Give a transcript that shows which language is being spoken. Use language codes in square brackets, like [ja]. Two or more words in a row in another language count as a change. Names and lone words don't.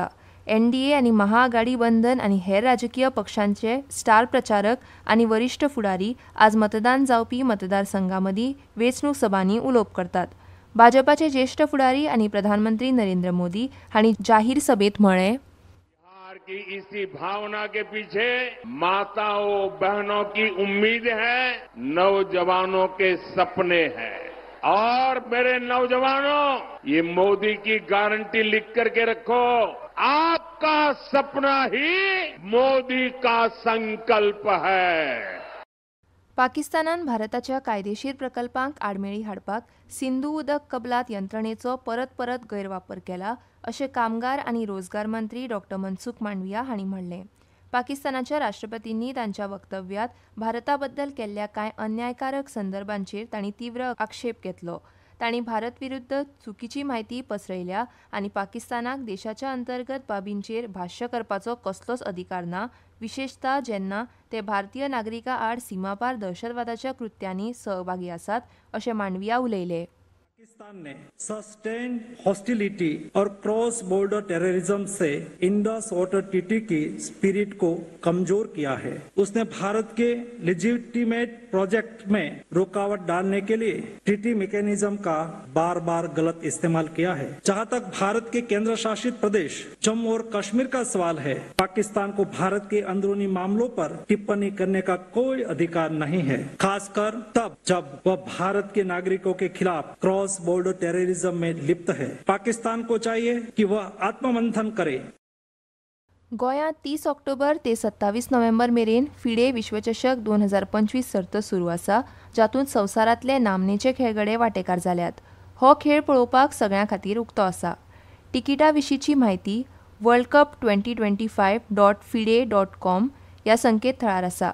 [kok] एनडीए आनी महाआघाडी बंधन आनी हेर राजकीय पक्षांचे स्टार प्रचारक आनी वरिश्ठ फुडारी आज मतदान जावपी मतदारसंघांमदीं वेंचणूक सभांनी उलोवप करतात. भाजपाचे ज्येष्ठ फुडारी आनी प्रधानमंत्री नरेंद्र मोदी हांणी जाहीर सभेत म्हळें, [hi] की इसी भावना के पीछे माताओं बहनों की उम्मीद है, नौजवानों के सपने हैं. और मेरे नौजवानों, ये मोदी की गारंटी लिख करके रखो, आपका सपना ही मोदी का संकल्प है. [kok] पाकिस्तानान भारताच्या कायदेशीर प्रकल्पांक आडमेळी हाडपाक सिंधू उदक कबलात यंत्रणेचो परत गैरवापर केला अशें कामगार आनी रोजगार मंत्री डॉ. मनसुख मांडविया हांणी म्हणलें. पाकिस्तानाच्या राष्ट्रपतींनी तांच्या वक्तव्यात भारता बद्दल केल्ल्या कांय अन्यायकारक संदर्भांचेर तांणी तीव्र आक्षेप घेतलो. तांणी भारत विरुद्ध चुकीची म्हायती पसरयल्या आनी पाकिस्तानाक देशाच्या अंतर्गत बाबींचेर भाश्य करपाचो कसलोच अधिकार ना, विशेषता जेन्ना ते भारतीय नागरिकां आड सीमापार दहशतवादाच्या कृत्यांनी सहभागी आसात अशें मांडविया उलयले. [hi] पाकिस्तान ने [en] sustained hostility [hi] और [en] cross border terrorism [hi] से [en] Indus water treaty [hi] की स्पिरिट को कमजोर किया है. उसने भारत के [en] legitimate project [hi] में रुकावट डालने के लिए [en] treaty mechanism [hi] का बार गलत इस्तेमाल किया है. जहां तक भारत के केंद्र शासित प्रदेश जम्मू और कश्मीर का सवाल है, पाकिस्तान को भारत के अंदरूनी मामलों पर टिप्पणी करने का कोई अधिकार नहीं है, खासकर तब जब वह भारत के नागरिकों के खिलाफ [en] cross border terrorism [hi] में लिप्त है. पाकिस्तान को चाहिए कि वह आत्ममंथन करे. [kok] गोंयांत 30 ऑक्टोबर ते 27 नोव्हेंबर मेरेन फिडे विश्वचषक 2025 सर्त सुरू आसा, जातूंत संवसारांतले नामनेचे खेळगडे वांटेकार जाल्यात. हो खेळ पळोवपाक सगळ्यां खातीर उक्तो आसा. तिकिटा विशींची म्हायती worldcup2025.fide.com ह्या संकेतथळार आसा.